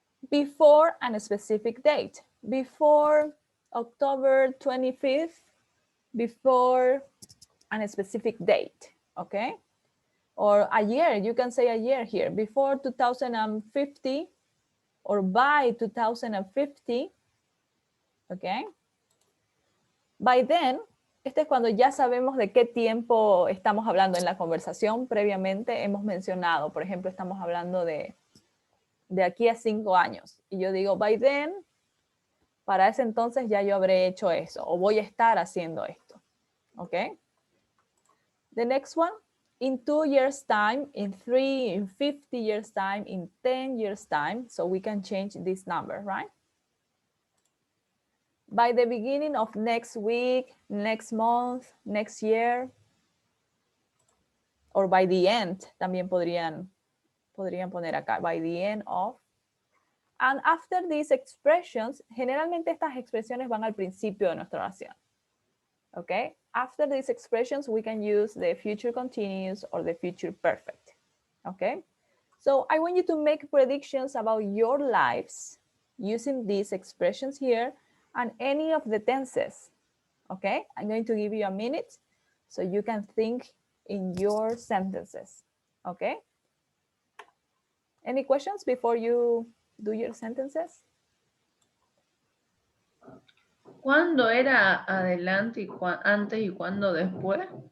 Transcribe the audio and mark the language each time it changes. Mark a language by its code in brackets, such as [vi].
[en] Before a specific date, before October 25th, before a specific date, okay? Or a year, you can say a year here, before 2050 or by 2050, okay? By then, [es] este es cuando ya sabemos de qué tiempo estamos hablando. En la conversación previamente hemos mencionado, por ejemplo, estamos hablando de aquí a 5 años. Y yo digo, [en] by then, [es] para ese entonces ya yo habré hecho eso, o voy a estar haciendo esto. ¿Ok? [en] The next one, in 2 years time, in 3, in 50 years time, in 10 years time. So we can change this number, right? By the beginning of next week, next month, next year, or by the end, [es] también podrían poner acá, [en] by the end of. And after these expressions, [es] generalmente estas expresiones van al principio de nuestra oración. [en] Okay? After these expressions, we can use the future continuous or the future perfect. Okay? So I want you to make predictions about your lives using these expressions here and any of the tenses. Okay? I'm going to give you a minute so you can think in your sentences. Okay? Any questions before you do your sentences? [es] ¿Cuándo era adelante y antes y cuándo después?